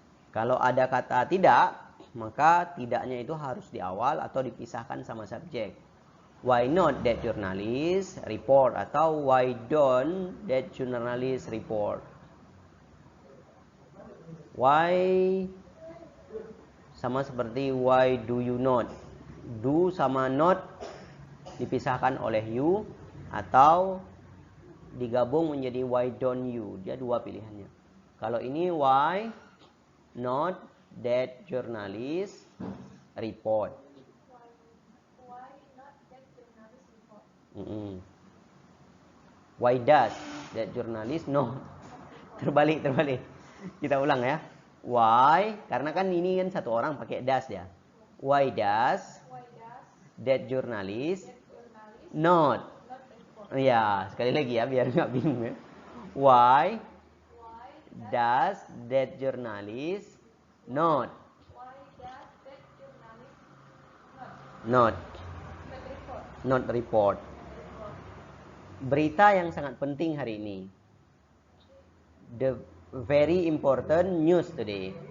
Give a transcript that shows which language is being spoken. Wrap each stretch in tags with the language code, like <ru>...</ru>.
<id>Kalau ada kata tidak, maka tidaknya itu harus di awal atau dipisahkan sama subjek.</id> <en>Why not that journalist report</en> <id>atau</id> <en>why don't that journalist report? Why</en> <id>sama seperti</id> <en>why do you not?</en> <id>Do sama not dipisahkan oleh you atau digabung menjadi</id> <en>why don't you.</en> <id>Dia dua pilihannya. Kalau ini</id> <en>why not that journalist report. Why does that journalist no?</en> <id>Terbalik. Kita ulang ya.</id> <en>Why?</en> <id>Karena kan ini kan satu orang pakai does ya.</id> <en>Why does Why does that journalist that journalist not? not report?</en> <id>Ya, sekali lagi ya biar nggak bingung ya.</id> <en>Why Why does that journalist not why does that journalist not not report?</en> <id>Berita yang sangat penting hari ini.</id> <en>The very important news today.</en>